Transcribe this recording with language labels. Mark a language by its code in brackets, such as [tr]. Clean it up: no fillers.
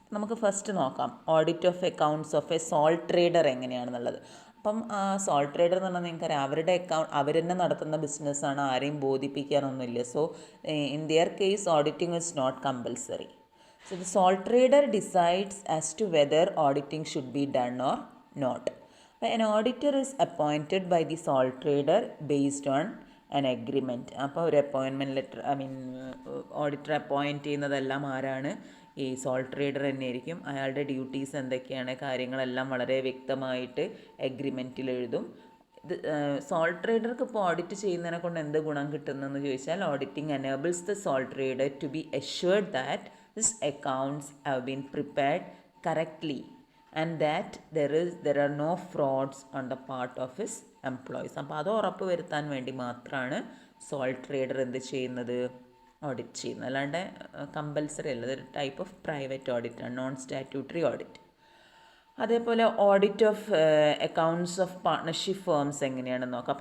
[ml] നമുക്ക് ഫസ്റ്റ് നോക്കാം [en] audit of accounts of a sole trader [ml] എങ്ങനെയാണെന്നുള്ളത്. അപ്പം സോൾ ട്രേഡർ എന്ന് പറഞ്ഞാൽ നിങ്ങൾക്കറിയാം, അവരുടെ അക്കൗണ്ട് അവർ തന്നെ നടത്തുന്ന ബിസിനസ്സാണ്, ആരെയും ബോധിപ്പിക്കാനൊന്നുമില്ല. [en] So in their case auditing is not compulsory. So the sole trader decides as to whether auditing should be done or not. an auditor is appointed by the sole trader based on an agreement. [ml] അപ്പോൾ ഒരു appointment letter, auditor appoint ചെയ്യുന്നതെല്ലാം ആരാണ്? ഈ sole trader തന്നെയായിരിക്കും. അയാളുടെ duties എന്തൊക്കെയാണ്, കാര്യങ്ങളെല്ലാം വളരെ വ്യക്തമായിട്ട് എഗ്രിമെൻറ്റിൽ എഴുതും. ഇത് സോൾ ട്രേഡർക്ക് ഇപ്പോൾ ഓഡിറ്റ് ചെയ്യുന്നതിനെ കൊണ്ട് എന്ത് ഗുണം കിട്ടുന്നതെന്ന് ചോദിച്ചാൽ, [en] Auditing enables the sole trader to be assured that his accounts have been prepared correctly and that there are no frauds on the part of his employees. [ml] അപ്പോൾ അത് ഉറപ്പ് വരുത്താൻ വേണ്ടി മാത്രമാണ് സോൾ ട്രേഡർ എന്ത് ചെയ്യുന്നത്, ഓഡിറ്റ് ചെയ്യുന്നത്. അല്ലാണ്ട് കമ്പൽസറി അല്ല. ഇതൊരു type of private ഓഡിറ്റാണ്, non statutory audit. അതേപോലെ audit of accounts of partnership firms എങ്ങനെയാണെന്ന് നോക്കാം.